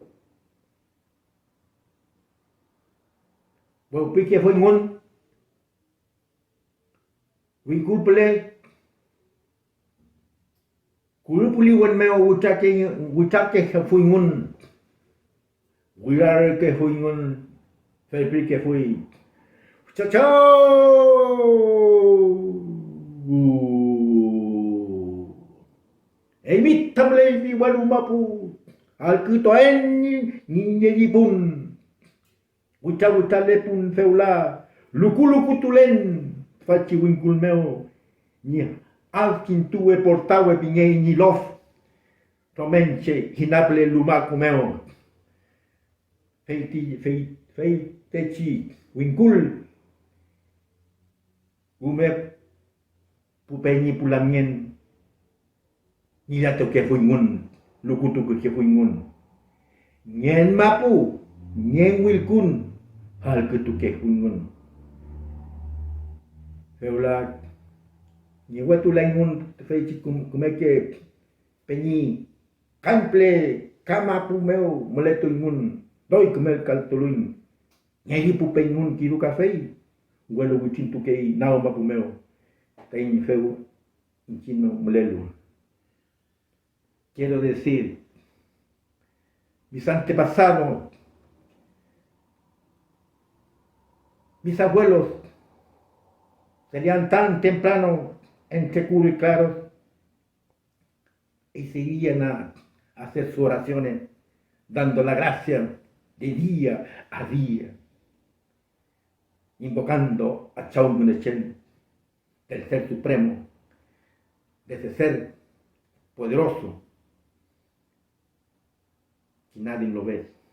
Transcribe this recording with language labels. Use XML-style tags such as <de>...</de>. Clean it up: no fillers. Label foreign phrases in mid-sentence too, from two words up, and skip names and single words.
<arn>Bo pike fui ngun. Wingkul pele. Kulu puli wan meo wutake fui ngun. Wirare ke fui ngun. Felpi ke fui. Ciao ciao. Emit tamle di walu mapu. Al kutoen ni bun. Wuta lepun feula. Luku tulen. Faci wingkul meo. Ni alkin tue portawe pingei ni lof. Tomenche hinable lumaku meo. Feiti wingkul. Ume pupenyi pulamien. Ni dato ke fuingun. Lukutu ke fuingun. Nyen mapu. Nyen wilkun. Hal ketu ke fuingun. Feula. Ni watu laingun feiti kumeke penyi kample kama pu meu meleto ingun doi kumel kal tuluin ngi pu pengun kiru kafe walo witin tu kei nao ma pu meu tain feu inchino melelu.</arn> <es>Quiero decir, mis antepasados, mis abuelos serían tan temprano entre curo y claros y seguían a hacer sus oraciones dando la gracia de día a día, invocando a Chau Munechen, del Ser Supremo, de ese ser poderoso que nadie lo ve.</es>